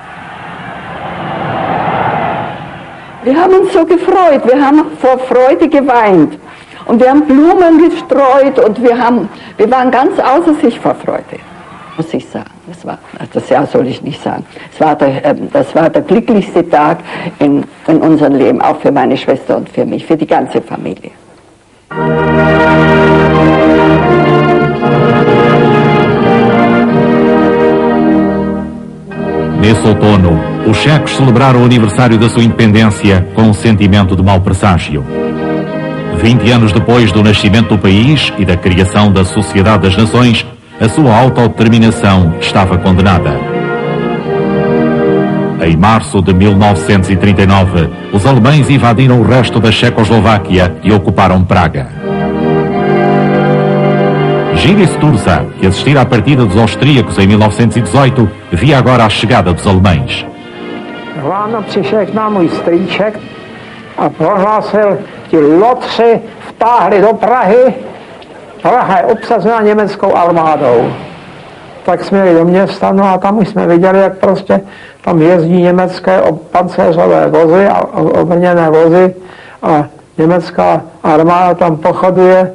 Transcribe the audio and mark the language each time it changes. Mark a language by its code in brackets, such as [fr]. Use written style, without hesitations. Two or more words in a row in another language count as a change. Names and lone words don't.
[de] Wir haben uns so gefreut, wir haben vor Freude geweint und wir haben Blumen gestreut und wir waren ganz außer sich vor Freude, muss ich sagen. Das Jahr soll ich nicht sagen. Das war der glücklichste Tag in unserem Leben, auch für meine Schwester und für mich, für die ganze Familie. [pt] Nesse outono, os checos celebraram o aniversário da sua independência com um sentimento de mau presságio. 20 anos depois do nascimento do país e da criação da Sociedade das Nações, a sua autodeterminação estava condenada. Em março de 1939, os alemães invadiram o resto da Checoslováquia e ocuparam Praga. Gilles Sturza, que assistira à partida dos austríacos em 1918, via agora a chegada dos alemães. [cs] Ráno přišel k nám můj strýček a prohlásil, ti lotři vtáhli do Prahy. Praha je obsazena německou armádou. Tak jsme jeli do města, no a tam už jsme viděli, jak prostě tam jezdí německé pancéřové vozy a obrněné vozy a německá armáda tam pochoduje.